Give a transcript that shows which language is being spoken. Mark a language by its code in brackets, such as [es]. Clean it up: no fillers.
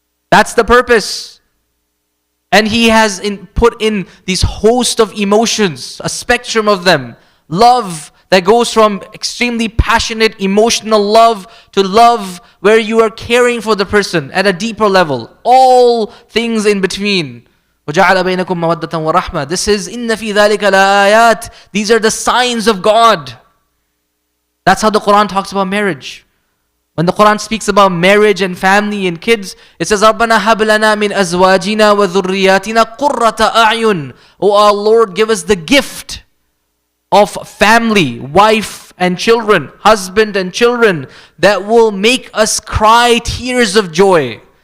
[en] That's the purpose. And He has put in these host of emotions, a spectrum of them. Love that goes from extremely passionate, emotional love to love where you are caring for the person at a deeper level. All things in between. [ar] وَجَعَلَ بَيْنَكُمْ مَوَدَّةً وَرَحْمَةً. [en] This is [ar] إِنَّ فِي ذَلِكَ لَآيَاتٍ. [en] These are the signs of God. That's how the Quran talks about marriage. When the Quran speaks about marriage and family and kids, it says, [ar] رَبَّنَا هَبْ لَنَا مِنْ أَزْوَاجِنَا وَذُرِّيَّاتِنَا قُرَّةَ أَعْيُنٍ. [en] Oh our Lord, give us the gift of family, wife and children, husband and children, that will make us cry tears of joy.